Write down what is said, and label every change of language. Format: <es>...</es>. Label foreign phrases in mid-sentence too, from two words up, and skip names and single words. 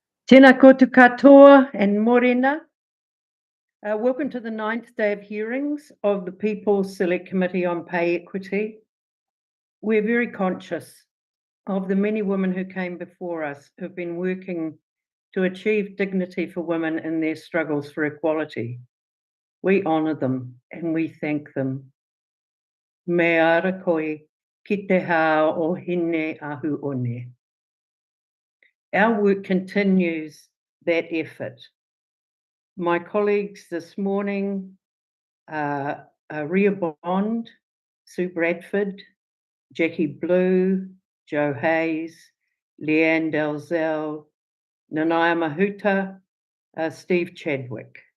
<mi>Tēnā koutou katoa and morena.</mi> <en>Welcome to the 9th day of hearings of the People's Select Committee on Pay Equity. We're very conscious of the many women who came before us who've been working to achieve dignity for women in their struggles for equality. We honour them and we thank them.</en> <mi>Me ara koe ki te hao o hine ahu one.</mi> <en>Our work continues that effort. My colleagues this morning, Ria Bond, Sue Bradford, Jackie Blue, Jo Hayes, Leanne Dalzell, Nanaya Mahuta, Steve Chadwick.</en>